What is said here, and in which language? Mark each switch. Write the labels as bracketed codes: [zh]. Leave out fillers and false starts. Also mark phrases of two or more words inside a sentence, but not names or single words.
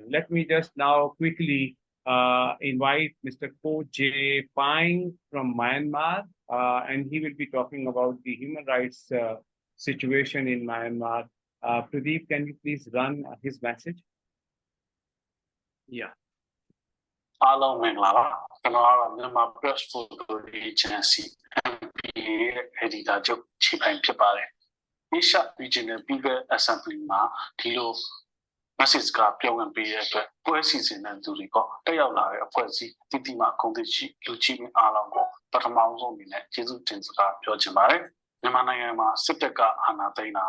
[en] Let me just now quickly invite Mr. Ko J. Pine from Myanmar, and he will be talking about the human rights situation in Myanmar. Pradeep, can you please run his message? Yeah. [my] အားလုံးမင်္ဂလာပါကျွန်တော်ကတော့မြန်မာ Press Photo Agency MPA ရဲ့ editor ချုပ်ခြေပိုင်ဖြစ်ပါတယ် Asia Regional People Assembly မှာဒီလို message ကပြောင်းဝင်ပေးတဲ့အတွက်ပွဲစီစဉ်တဲ့သူတွေပေါ့တက်ရောက်လာတဲ့အဖွဲ့အစည်းတည်တည်မှဂုဏ်သိက္ခာလူကြီးအားလုံးကိုပထမဆုံးအနေနဲ့ကျေးဇူးတင်စကားပြောချင်ပါတယ်မြန်မာနိုင်ငံမှာစစ်တပ်ကအာဏာသိမ်းတာ